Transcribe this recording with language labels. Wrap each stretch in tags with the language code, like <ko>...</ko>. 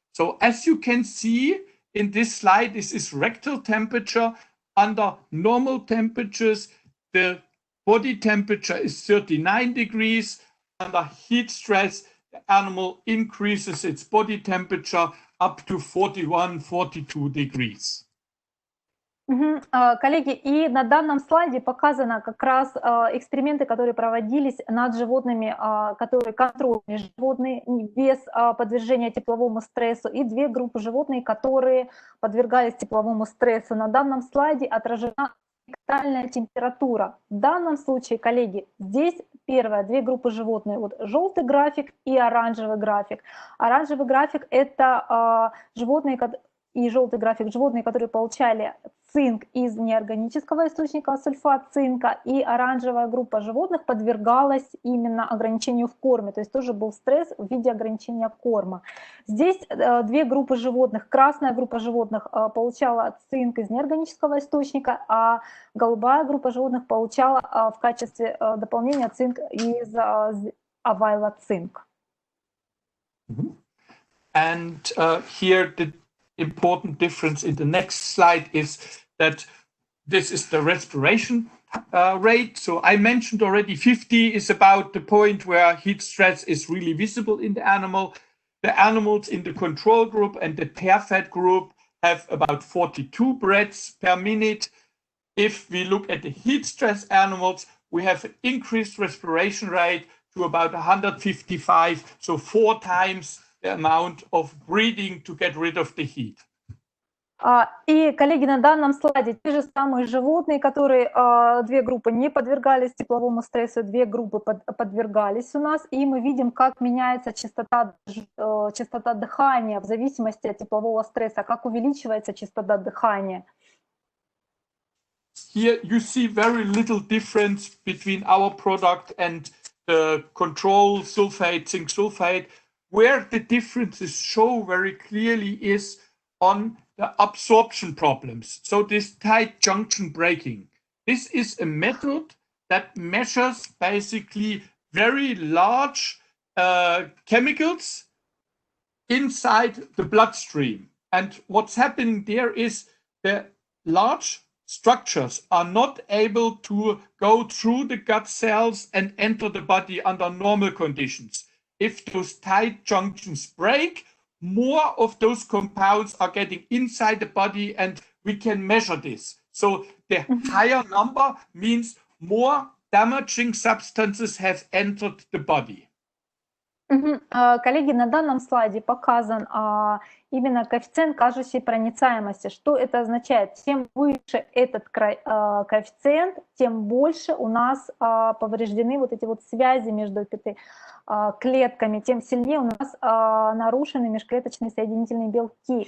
<en>So as you can see in this slide, this is rectal temperature. Under normal temperatures, the body temperature is 39 degrees. Under heat stress, the animal increases its body temperature up to 41, 42 degrees.</en> <ru>Коллеги, и на данном слайде показано как раз эксперименты, которые проводились над животными, которые контрольные животные без подвержения тепловому стрессу, и две группы животных, которые подвергались тепловому стрессу. На данном слайде отражена ректальная температура. В данном случае, коллеги, здесь первое, две группы животных, вот желтый график и оранжевый график. Оранжевый график — это животные, и желтый график — животные, которые получали цинк из неорганического источника, сульфат цинка, и оранжевая группа животных подвергалась именно ограничению в корме, то есть тоже был стресс в виде ограничения корма. Здесь две группы животных. Красная группа животных получала цинк из неорганического источника, а голубая группа животных получала в качестве дополнения цинк из Avila цинк.</ru> <en>And here the important difference in the next slide is that this is the respiration rate. So I mentioned already 50 is about the point where heat stress is really visible in the animal. The animals in the control group and the pair fed group have about 42 breaths per minute. If we look at the heat stress animals, we have an increased respiration rate to about 155, so 4 times the amount of breathing to get rid of the heat.</en> <ru>И, коллеги, на данном слайде те же самые животные, которые две группы не подвергались тепловому стрессу, две группы подвергались у нас, и мы видим, как меняется частота дыхания в зависимости от теплового стресса, как увеличивается частота дыхания.</ru> <en>Here you see very little difference between our product and the control sulfate, zinc sulfate. Where the differences show very clearly is on the absorption problems. So this tight junction breaking. This is a method that measures basically very large chemicals inside the bloodstream. And what's happening there is the large structures are not able to go through the gut cells and enter the body under normal conditions. If those tight junctions break, more of those compounds are getting inside the body, and we can measure this. So the higher number means more damaging substances have entered the body.</en> <ru>Коллеги, на данном слайде показан именно коэффициент кажущей проницаемости. Что это означает? Чем выше этот коэффициент, тем больше у нас повреждены вот эти вот связи между клетками, тем сильнее у нас нарушены межклеточные соединительные белки.</ru>